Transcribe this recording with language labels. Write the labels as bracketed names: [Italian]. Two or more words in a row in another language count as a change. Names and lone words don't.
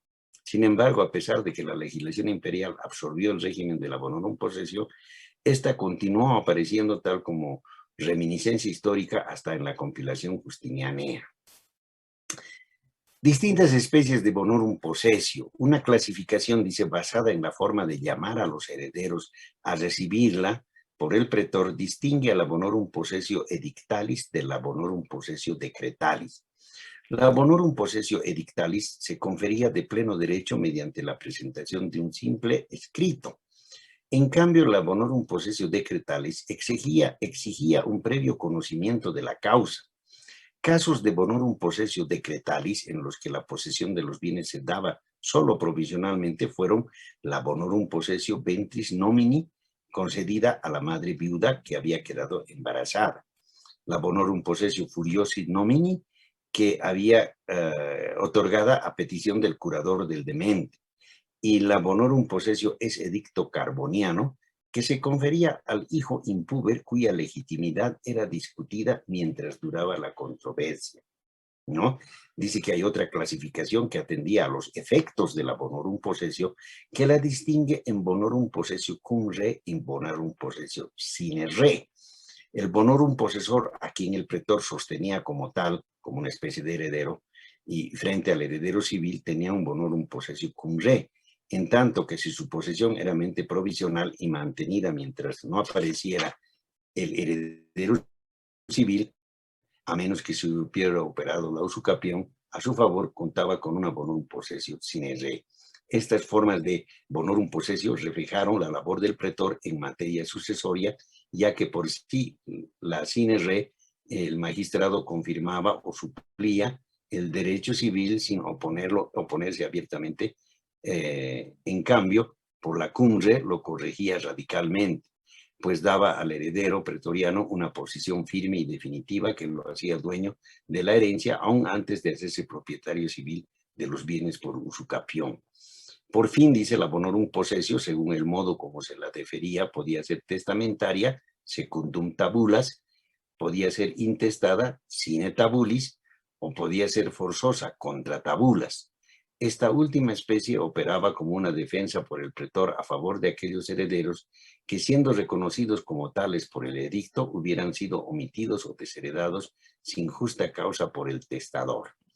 [Spanish] Sin embargo, a pesar de que la legislación imperial absorbió el régimen de la [Latin] Bonorum Possessio, [Spanish] esta continuó apareciendo tal como reminiscencia histórica hasta en la compilación justinianea. Distintas especies de [Latin] Bonorum Possessio, [Spanish] una clasificación, dice, basada en la forma de llamar a los herederos a recibirla por el pretor, distingue a la [Latin] Bonorum Possessio Edictalis [Spanish] de la [Latin] Bonorum Possessio Decretalis. [Spanish] La [Latin] Bonorum Possessio Edictalis [Spanish] se confería de pleno derecho mediante la presentación de un simple escrito. En cambio, la [Latin] Bonorum Possessio Decretalis [Spanish] exigía un previo conocimiento de la causa. Casos de [Latin] Bonorum Possessio Decretalis [Spanish] en los que la posesión de los bienes se daba solo provisionalmente fueron la [Latin] Bonorum Possessio Ventris Nomini, [Spanish] concedida a la madre viuda que había quedado embarazada, la [Latin] Bonorum Possessio Furiosi Nomini, [Spanish] que había otorgada a petición del curador del demente, y la [Latin] Bonorum Possessio [Spanish] es edicto carboniano, que se confería al hijo impúber cuya legitimidad era discutida mientras duraba la controversia, ¿no? Dice que hay otra clasificación que atendía a los efectos de la [Latin] Bonorum Possessio, [Spanish] que la distingue en [Latin] Bonorum Possessio cum re [Spanish] y [Latin] Bonorum Possessio sine re. [Spanish] El [Latin] Bonorum Possessor, [Spanish] a quien el pretor sostenía como tal, como una especie de heredero, y frente al heredero civil tenía un [Latin] Bonorum Possessio cum re, [Spanish] en tanto que si su posesión era mente provisional y mantenida mientras no apareciera el heredero civil, a menos que se hubiera operado la usucapión, a su favor contaba con una [Latin] Bonorum Possessio sine re. [Spanish] Estas formas de [Latin] Bonorum Possessio [Spanish] reflejaron la labor del pretor en materia sucesoria, ya que por sí la [Latin] sine re, [Spanish] el magistrado confirmaba o suplía el derecho civil sin oponerse abiertamente. En cambio, por la [Latin] cum re [Spanish] lo corregía radicalmente, pues daba al heredero pretoriano una posición firme y definitiva que lo hacía dueño de la herencia aún antes de hacerse propietario civil de los bienes por usucapión. Por fin, dice la [Latin] Bonorum Possessio, [Spanish] según el modo como se la defería, podía ser testamentaria, [Latin] secundum tabulas, [Spanish] podía ser intestada, [Latin] sine tabulis, [Spanish] o podía ser forzosa, [Latin] contra tabulas. [Spanish] Esta última especie operaba como una defensa por el pretor a favor de aquellos herederos que, siendo reconocidos como tales por el edicto, hubieran sido omitidos o desheredados sin justa causa por el testador.